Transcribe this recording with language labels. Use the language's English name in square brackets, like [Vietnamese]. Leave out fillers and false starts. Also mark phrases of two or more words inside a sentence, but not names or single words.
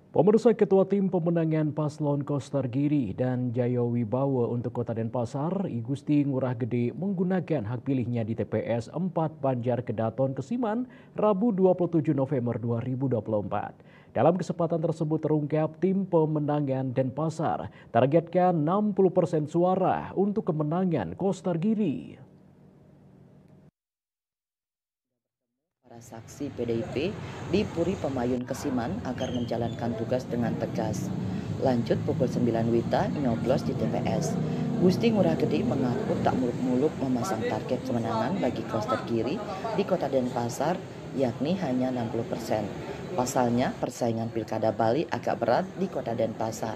[Indonesian] Pemirsa, Ketua Tim Pemenangan Paslon Koster Giri dan Jayawibawa untuk Kota Denpasar, I Gusti Ngurah Gede menggunakan hak pilihnya di TPS 4 Banjar Kedaton Kesiman, Rabu 27 November 2024. Dalam kesempatan tersebut terungkap tim pemenangan Denpasar targetkan 60% suara untuk kemenangan Koster Giri. Para saksi PDIP di Puri Pemayun Kesiman agar menjalankan tugas dengan tegas. Lanjut pukul 9 WITA nyoblos di TPS. Gusti Ngurah Gede mengaku tak muluk-muluk memasang target kemenangan bagi Koster Giri di Kota Denpasar, yakni hanya 60%. Pasalnya, persaingan Pilkada Bali agak berat di Kota Denpasar.